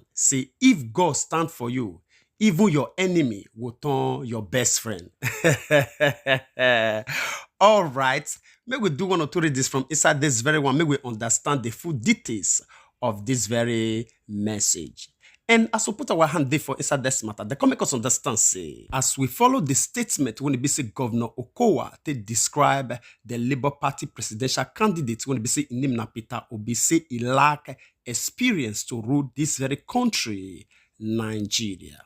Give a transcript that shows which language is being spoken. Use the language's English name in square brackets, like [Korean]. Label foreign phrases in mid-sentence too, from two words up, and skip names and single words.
[Nigerian Pidgin] Say, if God stand for you, even your enemy will turn your best friend. All right, may we do one or two readings from inside this very one. May we understand the full details of this very message. And as we put our hand there for inside this matter, they come make us understand, say, as we follow the statement when it be say Governor Okowa, they describe the Labour Party presidential candidate when it be say in name na Peter Obi, say he lack experience to rule this very country, Nigeria.